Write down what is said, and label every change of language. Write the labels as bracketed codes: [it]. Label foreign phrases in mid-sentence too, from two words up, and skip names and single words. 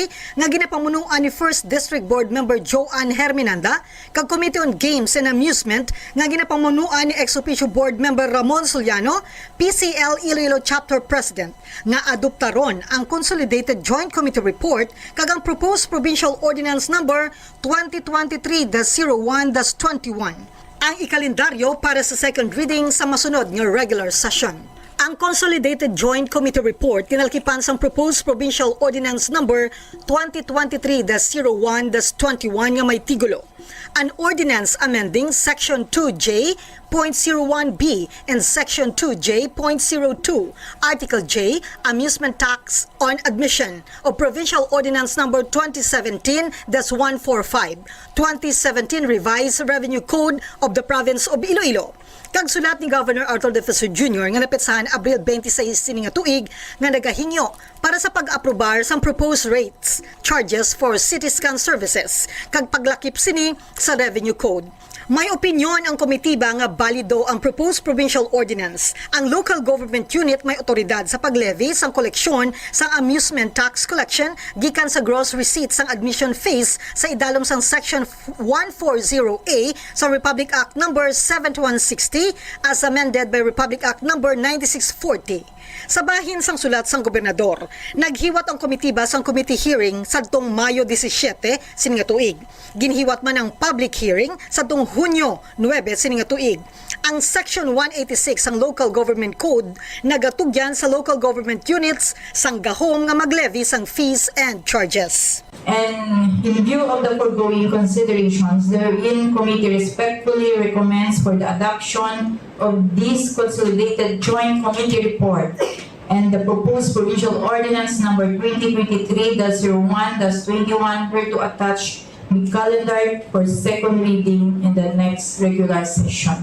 [hil] nga ginapamunuan ni 1st District Board Member Joanne Herminanda kag Committee on Games and Amusement nga ginapamunuan ni ex-officio Board Member Ramon Soliano, PCL Iloilo Chapter President nga adoptaron ang Consolidated Joint Committee Report kag ang Proposed Provincial Ordinance Number 2023-01-21 ang ikalendaryo para sa second reading sa masunod nga regular session. Ang Consolidated Joint Committee Report kinalkipan sa Proposed Provincial Ordinance Number 2023-01-21 nga may tigulo. [en] An ordinance amending Section 2J.01b and Section 2J.02, Article J, Amusement Tax on Admission of Provincial Ordinance Number 2017-145, 2017 Revised Revenue Code of the Province of Iloilo. [hil] Kag sulat ni Governor Arthur De Feso Jr. nga napetsahan Abril 26 sining nga tuig nga nagahingyo para sa pag-aprobar sa proposed rates, charges for [en] city scan services [hil] kag paglakip sini sa Revenue Code. May opinyon ang komitiba nga balido ang proposed provincial ordinance. Ang local government unit may otoridad sa paglevy sang koleksyon sang [en] amusement tax collection [hil] gikan sa [en] gross receipts [hil] sang [en] admission fees [hil] sa idalom sang Section 140A sa Republic Act No. [en] 7160 as amended by Republic Act No. 9640. [hil] Sa bahin sang sulat sang gobernador, naghiwat ang komitiba sang [en] committee hearing [hil] sadtong Mayo 17 sining nga tuig. Ginhiwat man ang [en] public hearing [hil] sadtong Hunyo 9 sining nga tuig. Ang Section 186 sang Local Government Code nagatugyan sa local government units sang gahom nga maglevy sang [en] fees and charges. And in view of the foregoing considerations, the Hearing Committee respectfully recommends for the adoption of this Consolidated Joint Committee Report and the proposed Provincial Ordinance Number 2023-01-21 where to attach the calendar for second reading in the next regular session.